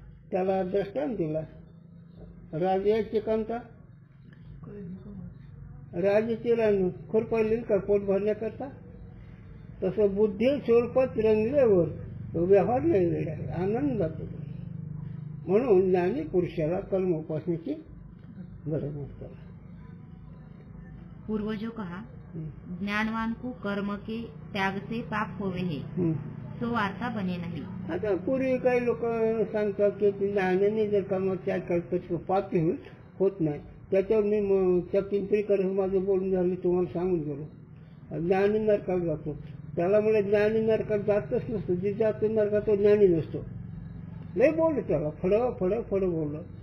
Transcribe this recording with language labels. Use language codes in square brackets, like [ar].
[mr] त्याला दृष्टांत दिला राजाची कांता, राजाची राणी खुरपली का पोट भरण्याकरता, तसं बुद्धी स्वरूपात रंगल्यावर व्यवहार नाही वेळ आनंद जातो. म्हणून ज्ञानी पुरुषाला कर्म उपासनेची गरज नसते. [hi] पूर्वजों कहा, ज्ञानवान को कर्म के त्याग से पाप होवे है, सो वार्ता बने नहीं. [mr] आता पूर्वी काही लोक सांगतात की ज्ञानाने जर कर्म त्याग करतो पापी होत नाही. त्याच्यावर मी त्या पिंपरीकर माझं बोलून झालं तुम्हाला सांगून गेलो. ज्ञानी नरकात जातो, त्याला म्हणजे ज्ञानी नरकात जातच नसतो. जे जातो नरकात तो ज्ञानी नसतो. लय बोललो त्याला, फड बोललं.